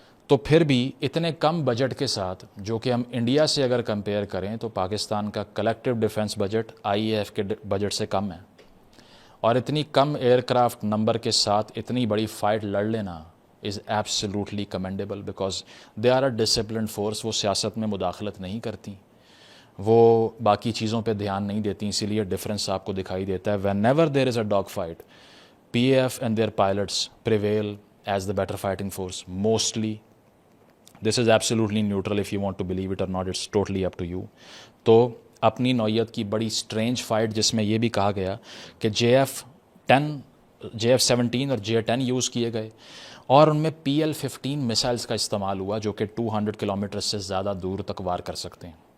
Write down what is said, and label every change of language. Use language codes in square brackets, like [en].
[ur] تو پھر بھی اتنے کم بجٹ کے ساتھ, جو کہ ہم انڈیا سے اگر کمپیئر کریں تو پاکستان کا collective defence budget I A F کے بجٹ سے کم ہے, اور اتنی کم ایئر کرافٹ نمبر کے ساتھ اتنی بڑی فائٹ لڑ لینا [en] Is absolutely commendable, because they are a disciplined force. [ur] وہ سیاست میں مداخلت نہیں کرتی, وہ باقی چیزوں پہ دھیان نہیں دیتی, اسی لیے ڈفرینس آپ کو دکھائی دیتا ہے. [en] Whenever there is a dog fight, P A F and their pilots prevail as the better fighting force mostly. This is absolutely neutral, if you want to believe it or not, it's totally up to you. [ur] تو اپنی نوعیت کی بڑی strange fight جس میں یہ بھی کہا گیا کہ JF-17 اور JA-10 یوز کیے گئے, اور ان میں PL-15 میسائلز کا استعمال ہوا جو کہ 200 کلومیٹر سے زیادہ دور تک وار کر سکتے ہیں.